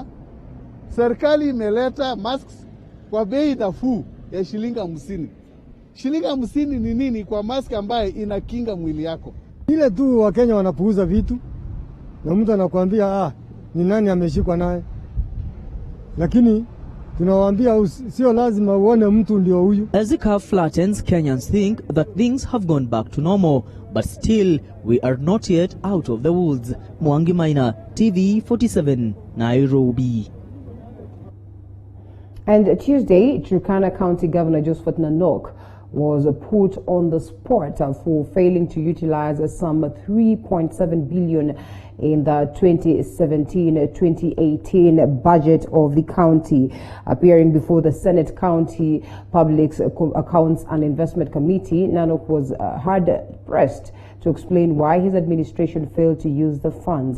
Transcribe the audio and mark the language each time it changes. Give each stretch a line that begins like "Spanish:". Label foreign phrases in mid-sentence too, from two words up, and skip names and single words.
Swahili: Serikali imeleta masks kwa bei nafuu ya shilingi 50. Shilingi 50 ni nini kwa mask ambayo inakinga mwili yako? Ile tu Wakenya wanapuuza vitu na mtu anakuambia ni nani ameshikwa naye, lakini tunawaambia sio lazima uone mtu ndio huyu.
English: As the curve flattens, Kenyans think that things have gone back to normal, but still we are not yet out of the woods. Mwangi Maina, TV47, Nairobi. And Tuesday, Turkana County Governor Josephat Nanok was put on the spot for failing to utilize some 3.7 billion in the 2017-2018 budget of the county. Appearing before the Senate County Public Accounts and Investment Committee, Nanok was hard pressed to explain why his administration failed to use the funds.